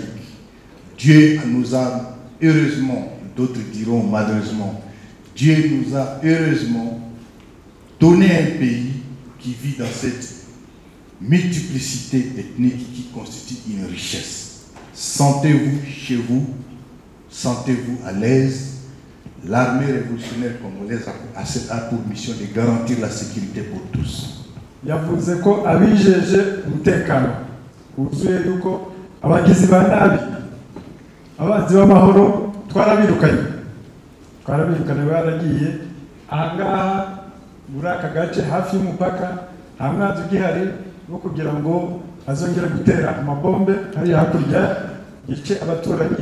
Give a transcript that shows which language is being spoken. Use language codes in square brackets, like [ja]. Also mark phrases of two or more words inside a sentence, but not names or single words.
[fr] Dieu nous a heureusement, d'autres diront malheureusement, Dieu nous a heureusement donné un pays qui vit dans cette multiplicité ethnique qui constitue une richesse. Sentez-vous chez vous, sentez-vous à l'aise. L'armée révolutionnaire congolaise a pour mission de garantir la sécurité pour tous. [rw] Yavuze ko abijeje umutekano wuzuye yuko abagizi ba nabi abazi b'amahoro twarabirukanye baragiye ahangaha muri aka gace hafi y'umupaka nta mwanzi ugihari wo kugira ngo azongere gutera amabombe hariya hakurya yice abaturanyi.